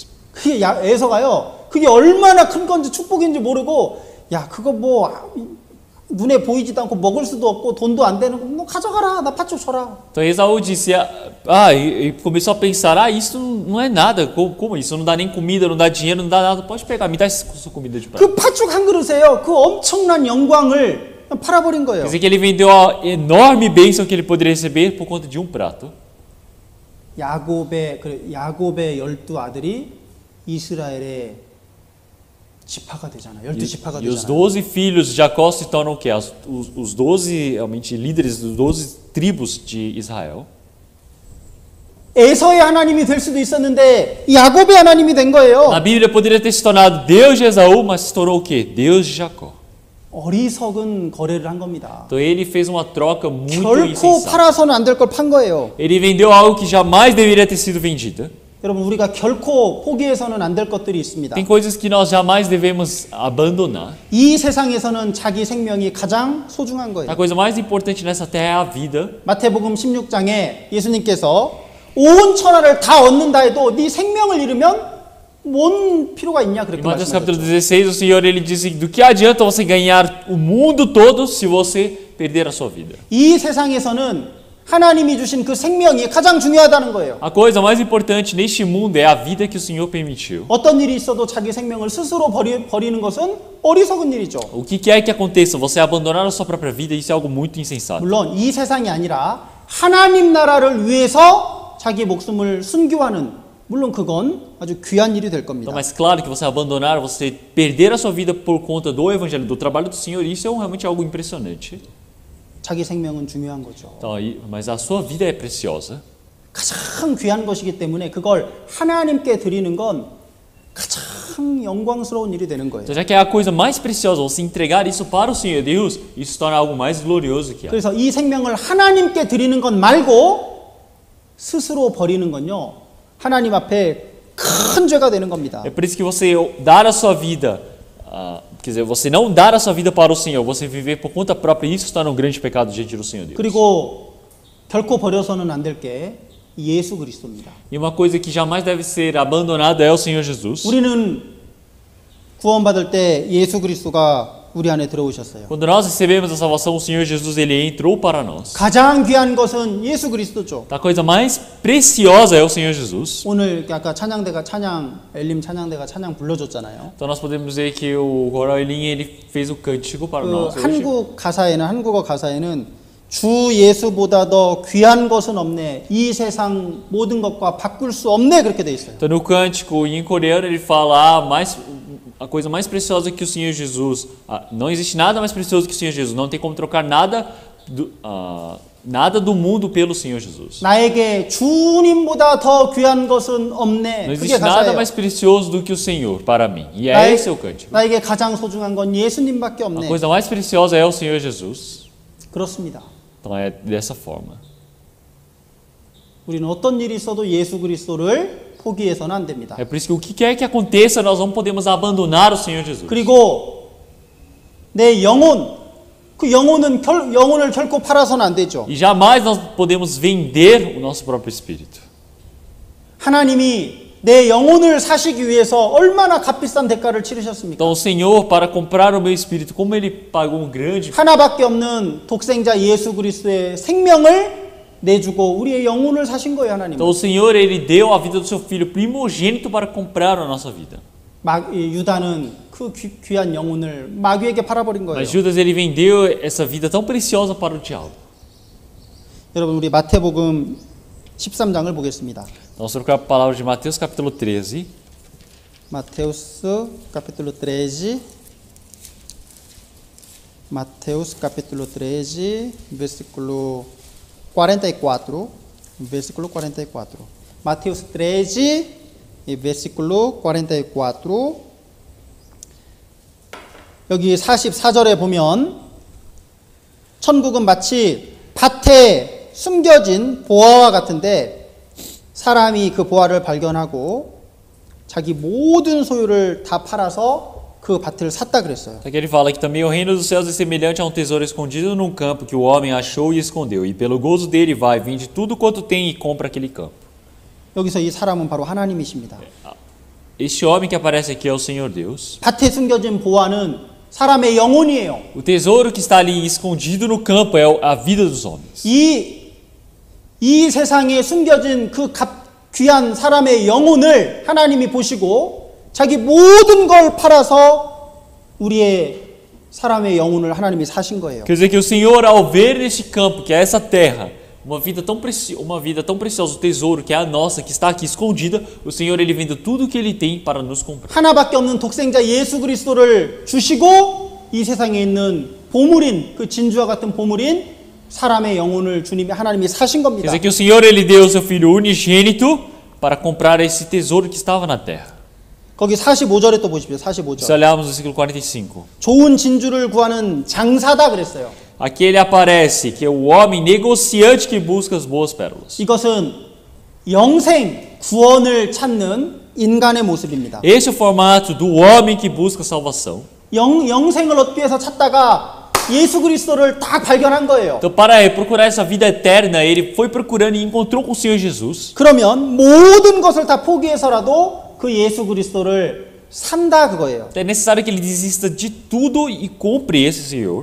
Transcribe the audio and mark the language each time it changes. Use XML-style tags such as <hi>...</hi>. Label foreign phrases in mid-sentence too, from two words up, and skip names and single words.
<ko>그게 에서가요. 그게 얼마나 큰 건지 축복인지 모르고, 야 그거 뭐 눈에 보이지도 않고 먹을 수도 없고 돈도 안 되는 거 뭐 가져가라. 나 팥죽 줘라.</ko> <pt>Então Esaú disse: e começou a pensar: isso não é nada. Como isso? Não dá nem comida, não dá dinheiro, não dá nada. Pode pegar, me dá essa comida de prata.</pt> <ko>그 팥죽 한 그릇에요. 그 엄청난 영광을 팔아버린 거예요.</ko> <pt>Quer dizer que ele vendeu a enorme bênção que ele poderia receber por conta de um prato.</pt> <ko>야곱의 12아들이 이스라엘의 지파가 되잖아요. 12지파가</ko> <pt>E os</pt> <ko>되잖아요.</ko> <pt>12 filhos de Jacó se tornam o quê? Os 12 realmente líderes dos 12 tribos de Israel.</pt> <ko>에서의 하나님이 될 수도 있었는데 야곱의 하나님이 된 거예요.</ko> <pt>Na Bíblia poderia ter se tornado Deus de Esaú, mas se tornou o quê? Deus de Jacó.</pt> <ko>어리석은 거래를 한 겁니다.</ko> <pt>Então ele fez uma troca muito</pt> <ko>결코</ko> <pt>insensata.</pt> <ko>팔아서는 안 될 걸 판 거예요.</ko> <pt>Ele vendeu algo que jamais deveria ter sido vendido.</pt> <ko>여러분 우리가 결코 포기해서는 안 될 것들이 있습니다.</ko> <pt>Tem coisas que nós jamais devemos abandonar.</pt> <ko>이 세상에서는 자기 생명이 가장 소중한 거예요.</ko> <pt>A coisa mais importante nessa terra é a vida.</pt> <ko>마태복음 16장에 예수님께서 온 천하를 다 얻는다 해도 네 생명을 잃으면 뭔 필요가 있냐 그렇게</ko> <pt>Em Mateus capítulo</pt> <ko>말씀하셨죠.</ko> <pt>16, o Senhor ele disse: do que adianta você ganhar o mundo todo se você perder a sua vida?</pt> <ko>이 세상에서는 하나님이 주신 그 생명이 가장 중요하다는 거예요.</ko> <pt>A coisa mais importante neste mundo é a vida que o Senhor permitiu.</pt> <ko>어떤 일이 있어도 자기 생명을 스스로 버리는 것은 어리석은 일이죠.</ko> <pt>O que quer que aconteça, você abandonar a sua própria vida, isso é algo muito insensato.</pt> <ko>물론 이 세상이 아니라 하나님 나라를 위해서 자기 목숨을 순교하는, 물론 그건 아주 귀한 일이 될 겁니다.</ko> <pt>Então, mas claro que você abandonar, você perder a sua vida por conta do evangelho, do trabalho do Senhor, isso é realmente algo impressionante.</pt> <ko>자기 생명은 중요한 거죠.</ko> <pt>Então, mas a sua vida é preciosa.</pt> <ko>가장 귀한 것이기 때문에 그걸 하나님께 드리는 건 가장 영광스러운 일이 되는 거예요.</ko> <pt>Então, já que é a coisa mais preciosa, você entregar isso para o Senhor Deus, isso se torna algo mais glorioso que há.</pt> <ko>그래서 이 생명을 하나님께 드리는 것 말고 스스로 버리는 건요, 하나님 앞에 큰 죄가 되는 겁니다.</ko> <pt>É por isso que você dar a sua vida, quer dizer, você não dar a sua vida para o Senhor, você viver por conta própria, isso se torna um grande pecado diante do Senhor Deus.</pt> <ko>그리고 결코 버려서는 안 될 게 예수 그리스도입니다.</ko> <pt>E uma coisa que jamais deve ser abandonada é o Senhor Jesus.</pt> <ko>우리는 구원받을 때 예수 그리스도가 우리 안에 들어오셨어요.</ko> <pt>Quando nós recebemos a salvação, o Senhor Jesus ele entrou para nós.</pt> <ko>가장 귀한 것은 예수 그리스도죠.</ko> <pt>A coisa mais preciosa é o Senhor Jesus.</pt> <ko>오늘 아까 찬양대가 엘림 찬양대가 찬양 불러줬잖아요.</ko> <pt>Então nós podemos dizer que o coral Elim ele fez o cântico para nós hoje.</pt> <ko>한국어 가사에는 주 예수보다 더 귀한 것은 없네. 이 세상 모든 것과 바꿀 수 없네. 그렇게 돼 있어요.</ko> <pt>Então no cântico em coreano ele fala a coisa mais preciosa que o Senhor Jesus. Não existe nada mais precioso que o Senhor Jesus. Não tem como trocar nada do mundo pelo Senhor Jesus.</pt> <ko>나에게 주님보다 더 귀한 것은 없네.</ko> <pt>Não</pt> <ko>그게</ko> <pt>existe nada</pt> <ko>가사예요.</ko> <pt>mais precioso do que o Senhor para mim. E é esse o cântico.</pt> <ko>나에게 가장 소중한 건 예수님밖에</ko> <pt>A</pt> <ko>없네.</ko> <pt>coisa mais preciosa é o Senhor Jesus.</pt> <ko>그렇습니다.</ko> <pt>Então é dessa forma.</pt> <ko>우리는 어떤 일이 있어도 예수 그리스도를 포기해서는 안 됩니다.</ko> <pt>É por isso que o que quer que aconteça, nós não podemos abandonar o Senhor Jesus.</pt> <ko>그리고 내 영혼, 그 영혼을 결코 팔아서는 안 되죠.</ko> <pt>E jamais nós podemos vender o nosso próprio espírito.</pt> <ko>하나님이 내 영혼을 사시기 위해서 얼마나 값비싼 대가를 치르셨습니까?</ko> <pt>Então o Senhor, para comprar o meu espírito, como Ele pagou um grande...</pt> <ko>하나밖에 없는 독생자 예수 그리스도의 생명을 내주고 우리의 영혼을 사신 거예요, 하나님.</ko> <pt>Então o Senhor, Ele deu a vida do seu Filho primogênito para comprar a nossa vida.</pt> <ko>유다는 그 귀한 영혼을 마귀에게 팔아버린 거예요.</ko> <pt>Mas Judas, ele vendeu essa vida tão preciosa para o diabo.</pt> <ko>여러분, 우리 마태복음 13장을 보겠습니다.</ko> <pt>Vamos trocar a palavra de Mateus capítulo 13. Mateus capítulo 13. Mateus capítulo 13, versículo 44. Versículo 44. Mateus 13, versículo 44.</pt> <ko>여기 44절에 보면 천국은 마치 밭에 숨겨진 보화와 같은데 사람이 그 보화를 발견하고 자기 모든 소유를 다 팔아서 그 밭을 샀다 그랬어요.</ko> <pt>Aqui ele fala que também o reino dos céus é semelhante a um tesouro escondido num campo que o homem achou e escondeu. E pelo gozo dele vai, vende tudo quanto tem e compra aquele campo.</pt> <ko>여기서 이 사람은 바로 하나님이십니다.</ko> <pt>Este homem que aparece aqui é o Senhor Deus.</pt> <ko>밭에 숨겨진 보화는 사람의 영혼이에요.</ko> <pt>O tesouro que está ali escondido no campo é a vida dos homens.</pt> <ko>이 세상에 숨겨진 그 귀한 사람의 영혼을 하나님이 보시고 자기 moden 걸 팔아서 우리의 사람의 영혼을 하나님이 사신 거예요.</ko> <pt>Quer dizer que o Senhor, ao ver neste campo, que é essa terra, uma vida tão preciosa, o tesouro que é a nossa, que está aqui escondida, o Senhor ele vende tudo o que ele tem para nos comprar.</pt> <ko>하나밖에 없는 독생자 예수 그리스도를 주시고 이 세상에 있는 보물인 그 진주와 같은 보물인 사람의 영혼을 주님이 하나님이 사신</ko> <pt>Quer</pt> <ko>겁니다.</ko> <pt>dizer que o Senhor ele deu o seu filho unigênito para comprar esse tesouro que estava na terra.</pt> <ko>거기 45절에 또 보십시오. 45절.</ko> <pt>Se olharmos no versículo 45.</pt> <ko>좋은 진주를 구하는 장사다 그랬어요.</ko> <pt>Aqui ele aparece que é o homem negociante que busca as boas pérolas.</pt> <ko>이것은 영생, 구원을 찾는 인간의 모습입니다.</ko> <pt>Esse é o formato do homem que busca salvação.</pt> <ko>영생을 얻기 위해서 찾다가 예수 그리스도를 딱 발견한 거예요.</ko> <pt>Então, para procurar essa vida eterna, ele foi procurando e encontrou com o Senhor Jesus.</pt> <ko>그러면 모든 것을 다 포기해서라도 그 예수 그리스도를 산다 그거예요.</ko> <pt>É necessário que ele desista de tudo e compre esse Senhor.</pt>